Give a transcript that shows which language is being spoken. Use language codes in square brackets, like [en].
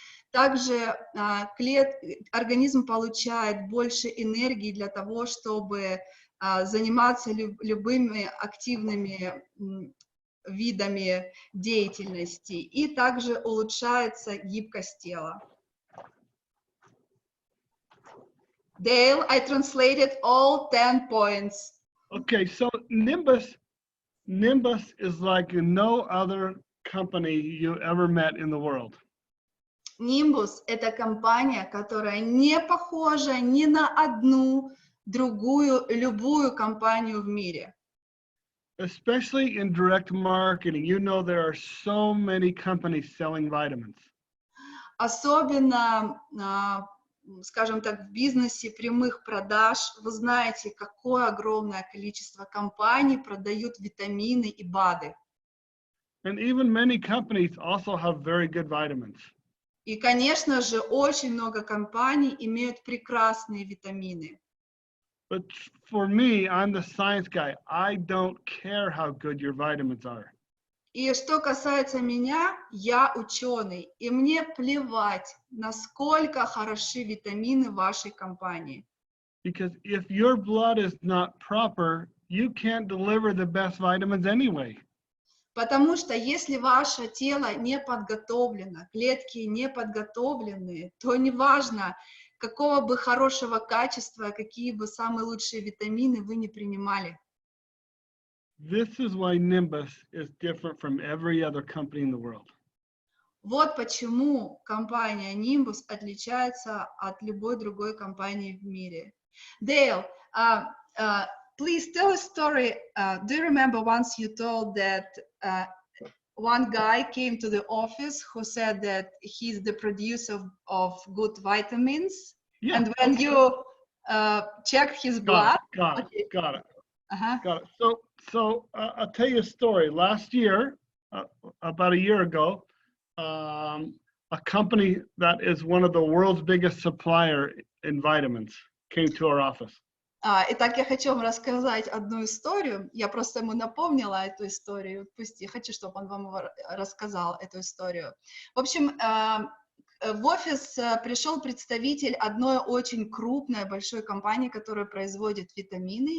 [ru] Также организм получает больше энергии для того, чтобы заниматься любыми активными видами деятельности, и также улучшается гибкость тела. [en] Dale, I translated all 10 points. Okay, so Nimbus is like no other company you ever met in the world. [ru] Nimbus – это компания, которая не похожа ни на одну другую, любую компанию в мире. [en] Especially in direct marketing, you know there are so many companies selling vitamins. [ru] Особенно, скажем так, в бизнесе прямых продаж, вы знаете, какое огромное количество компаний продают витамины и БАДы. [en] And even many companies also have very good vitamins. [ru] И, конечно же, очень много компаний имеют прекрасные витамины. [en] But for me, I'm the science guy. I don't care how good your vitamins are. [ru] И что касается меня, я ученый, и мне плевать, насколько хороши витамины вашей компании. [en] Because if your blood is not proper, you can't deliver the best vitamins anyway. [ru] Потому что если ваше тело не подготовлено, клетки не подготовлены, то неважно, какого бы хорошего качества, какие бы самые лучшие витамины вы не принимали. [en] This is why Nimbus is different from every other company in the world. [ru] Вот почему компания Nimbus отличается от любой другой компании в мире. [en] Dale, please tell a story. Do you remember once you told that one guy came to the office who said that he's the producer of good vitamins? Yeah. And when you checked his blood... Got it. Uh-huh. Got it. So I'll tell you a story. Last year, about a year ago, a company that is one of the world's biggest supplier in vitamins came to our office. [ru] Итак, я хочу вам рассказать одну историю. Я просто ему напомнила эту историю. Пусть я хочу, чтобы он вам рассказал эту историю. В общем, в офис пришел представитель одной очень крупной, большой компании, которая производит витамины.